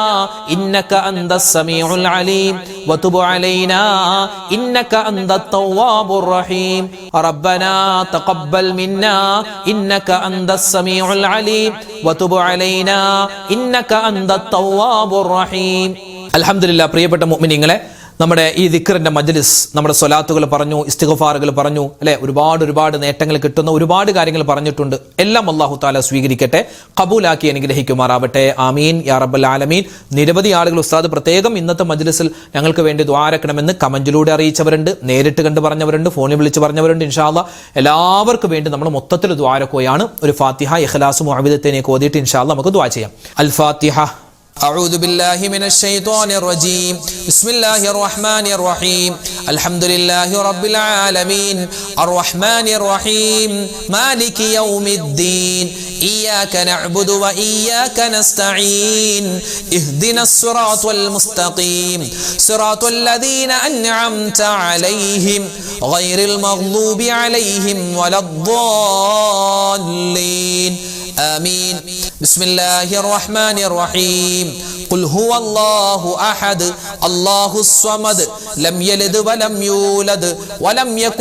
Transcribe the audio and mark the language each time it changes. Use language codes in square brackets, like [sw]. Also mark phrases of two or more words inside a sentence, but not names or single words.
[ar] إنك أنت السميع العليم وتب علينا إنك أنت التواب الرحيم ربنا تقبل منا إنك أنت السميع العليم وتب علينا إنك أنت التواب الرحيم الحمد لله [ml] പ്രിയപ്പെട്ട മുഅ്മിനീങ്ങളെ നമ്മുടെ ഈ ദിക്റിന്റെ മജ്ലിസ് നമ്മുടെ സ്വലാത്തുകൾ പറഞ്ഞു ഇസ്തിഗ്ഫാറുകൾ പറഞ്ഞു അല്ലെ ഒരുപാട് നേട്ടങ്ങൾ കിട്ടുന്ന ഒരുപാട് കാര്യങ്ങൾ പറഞ്ഞിട്ടുണ്ട് എല്ലാം അല്ലാഹു തആല സ്വീകരിക്കട്ടെ ഖബൂലാക്കി അനുഗ്രഹിക്കുമാറാവട്ടെ [ar] آمين يا رب العالمين [ml] നിരവധി ആളുകൾ ഉസ്താദ് പ്രത്യേകം ഇന്നത്തെ മജ്ലിസിൽ ഞങ്ങൾക്ക് വേണ്ടി ദുആ രക്കണമെന്ന് കമന്റിലൂടെ അറിയിച്ചവരുണ്ട് നേരിട്ട് കണ്ട് പറഞ്ഞവരുണ്ട് ഫോണിൽ വിളിച്ച് പറഞ്ഞവരുണ്ട് [ar] إن شاء الله [ml] എല്ലാവർക്കും വേണ്ടി നമ്മൾ മൊത്തത്തിൽ ദുആ രക്കുകയാണ് ഒരു ഫാത്തിഹ ഇഖ്ലാസ് മുഅവ്വിദത്തൈനെ ഓതിയിട്ട് [ar] إن شاء الله [ml] നമുക്ക് ദുആ ചെയ്യാം അൽ ഫാത്തിഹ [ar] أعوذ بالله من الشيطان الرجيم بسم الله الرحمن الرحيم الحمد لله رب العالمين الرحمن الرحيم مالك يوم الدين إياك نعبد وإياك نستعين اهدنا الصراط المستقيم صراط الذين أنعمت عليهم غير المغضوب عليهم ولا الضالين آمين بسم الله الرحمن الرحيم قل هو الله أحد الله الصمد لم يلد ولم يولد ولم يكن